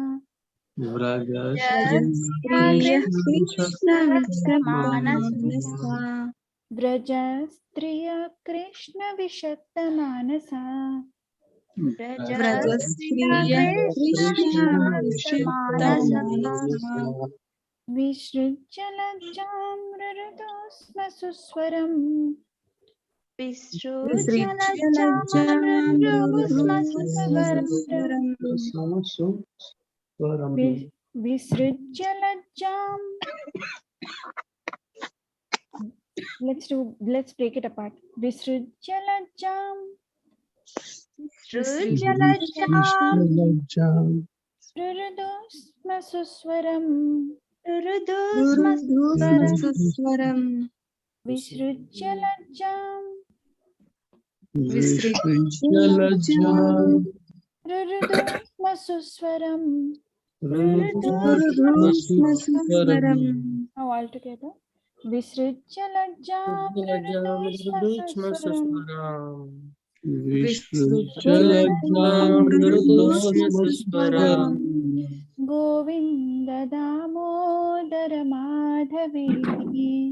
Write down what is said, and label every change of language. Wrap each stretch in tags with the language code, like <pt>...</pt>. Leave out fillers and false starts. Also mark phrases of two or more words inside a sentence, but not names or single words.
<sa>व्रज स्त्रियः कृष्ण विषक्त मानसाः. विसृज्य लज्जां रुरुदुःस्म सुस्वरम्. విసృజ్య లజ్జాం రురుధుస్మ సుస్వరం विसृज्य लज्जां.</sa> <en>Let's break it apart.</en> <sa>विसृज्य लज्जां. విసృజ్య లజ్జాం रुरुदुःस्म सुस्वरम्. రురుధుస్మ సుస్వరం विसृज्य लज्जां रुरुदुःस्म सुस्वरम्.</sa> <en>Now all together.</en> <sa>विसृज्य लज्जां रुरुदुःस्म सुस्वरम्. गोविन्द दामोदर माधवेति.</sa>